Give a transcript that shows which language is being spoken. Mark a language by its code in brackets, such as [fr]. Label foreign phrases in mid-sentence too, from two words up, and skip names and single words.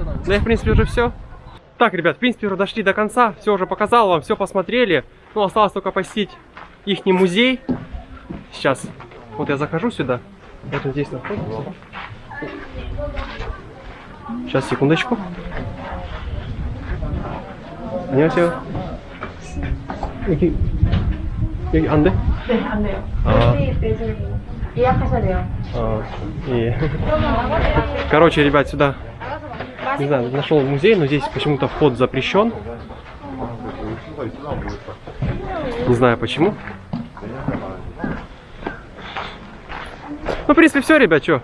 [ru] Да и, в принципе, уже все. Так, ребят, в принципе, уже дошли до конца, все уже показал вам, все посмотрели. Ну, осталось только посетить их музей. Сейчас, вот я захожу сюда, вот он здесь находится. Сейчас, секундочку. [ko] 안녕하세요. 여기 안 돼? 네, 안 돼요. 아. 예약하셔야 돼요. [ru] Короче, ребят, сюда, не знаю, нашел музей, но здесь почему-то вход запрещен. Не знаю почему. Ну, в принципе, все, ребят, что?